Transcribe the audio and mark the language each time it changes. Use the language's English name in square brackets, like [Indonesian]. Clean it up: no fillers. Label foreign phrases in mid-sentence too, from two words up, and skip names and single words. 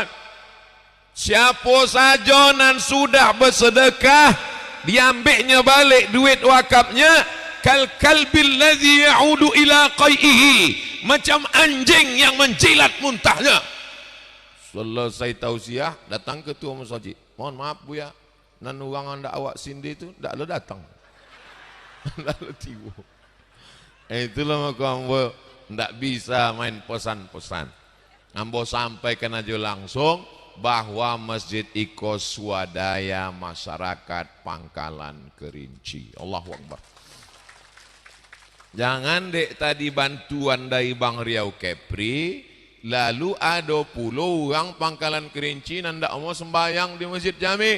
[Minangkabau] Siapa saja nan sudah bersedekah, diambilnya balik duit wakafnya, [Arabic] كالكلب الذي يعود إلى قيئه, [Minangkabau] macam anjing yang menjilat muntahnya. [Indonesian] Selesai tausiah, datang ketua masjid. Mohon maaf Bu ya, [Minangkabau] nan orang anda awak sindi itu ndak lo datang. Ndak lo tiba. Itulah maka ambo ndak bisa main pesan-pesan. [Indonesian] Ambo sampaikan aja langsung bahwa Masjid Iko swadaya masyarakat Pangkalan Kerinci. [Arabic] Allahu Akbar. [Indonesian] Jangan dek tadi bantuan dari Bang Riau Kepri, lalu ada puluh orang Pangkalan Kerinci yang tidak mau sembahyang di Masjid Jami.